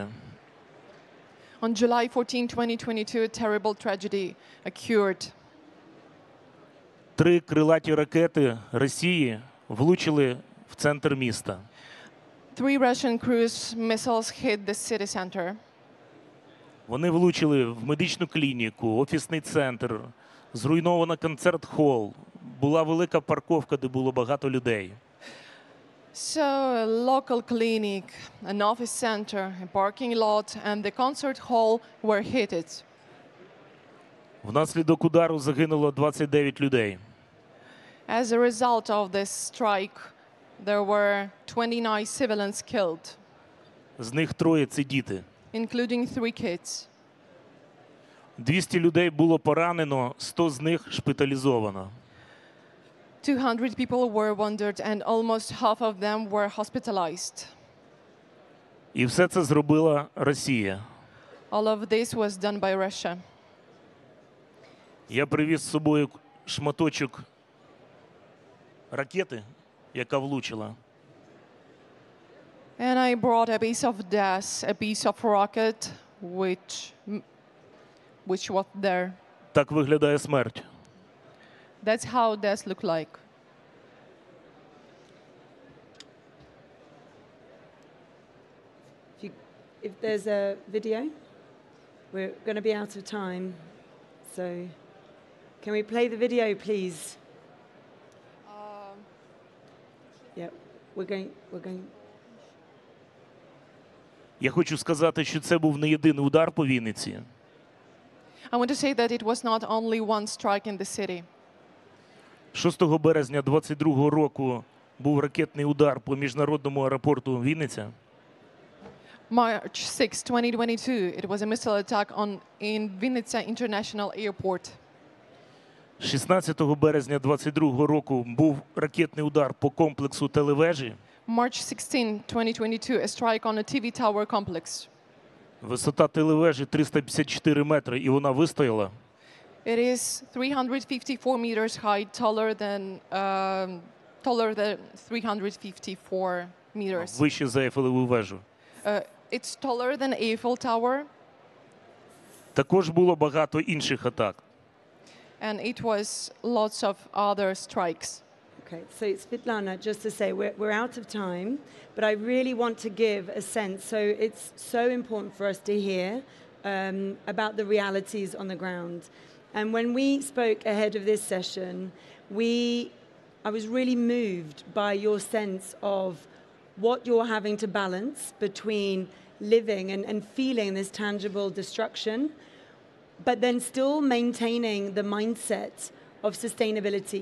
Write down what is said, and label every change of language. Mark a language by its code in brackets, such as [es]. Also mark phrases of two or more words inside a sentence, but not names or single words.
[en] On July 14, 2022, a terrible tragedy occurred. [uk] 3 крилаті ракети Росії влучили в центр міста. [en] 3 Russian cruise missiles hit the city center. [uk] Вони влучили в медичну клініку, офісний центр, зруйновано концерт-хол, була велика парковка, де було багато людей. [en] So a local clinic, an office center, a parking lot and the concert hall were hit. [uk] Внаслідок удару загинуло 29 людей. [en] As a result of this strike, there were 29 civilians killed. [uk] З них 3 – це діти. [en] Including 3 kids. [uk] 200 людей було поранено, 100 з них шпиталізовано. [en] 200 people were wounded and almost half of them were hospitalized. [uk] І все це зробила Росія. [en] All of this was done by Russia. [uk] Я привіз з собою шматочок ракети, яка влучила. [en] And I brought a piece of dust, a piece of rocket, which was there. [uk] Так виглядає смерть. [en] That's how death look like. If there's a video, we're going to be out of time. So can we play the video, please? Yeah, we're going. [uk] Я хочу сказати, що це був не єдиний удар по Вінниці. [en] I want to say that it was not only one strike in the city. [uk] 6 березня 2022 року був ракетний удар по міжнародному аеропорту Вінниця. [en] March 6, 2022, it was a missile attack in Vinnytsia International Airport. [uk] 16 березня 2022 року був ракетний удар по комплексу телевежі. [en] March 16, 2022, a strike on a TV tower complex. [uk] Висота телевежі 354 метри, і вона вистояла. [en] It is 354 meters high, taller than 354 meters. [uk] Вище за Ейфелеву вежу. [en] It's taller than Eiffel Tower, [uk] Також було багато інших атак. [en] and it was lots of other strikes. Okay, so Svitlana, just to say, we're out of time, but I really want to give a sense. So it's so important for us to hear about the realities on the ground. And when we spoke ahead of this session, I was really moved by your sense of what you're having to balance between living and feeling this tangible destruction, but then still maintaining the mindset of sustainability.